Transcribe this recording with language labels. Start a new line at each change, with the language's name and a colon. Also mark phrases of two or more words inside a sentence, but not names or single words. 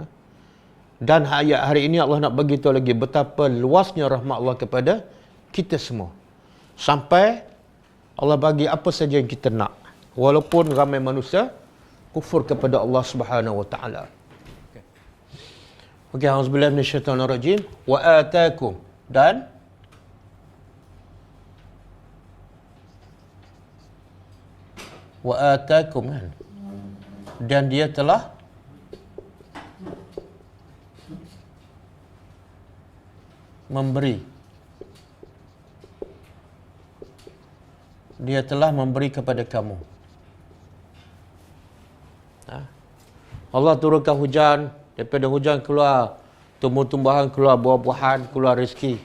Malay: Dan ayat hari ini Allah nak beritahu lagi betapa luasnya rahmat Allah kepada kita semua. Sampai Allah bagi apa saja yang kita nak. Walaupun ramai manusia kufur kepada Allah
Arabic: سبحانه وتعالى.
Malay: Okey,
Arabic: أعوذ بالله من الشيطان الرجيم. وآتاكم dan وآتاكم kan.
Malay: Dan dia telah memberi. Dia telah memberi kepada kamu. Allah turunkan hujan, daripada hujan keluar tumbuh-tumbuhan, keluar buah-buahan, keluar rezeki.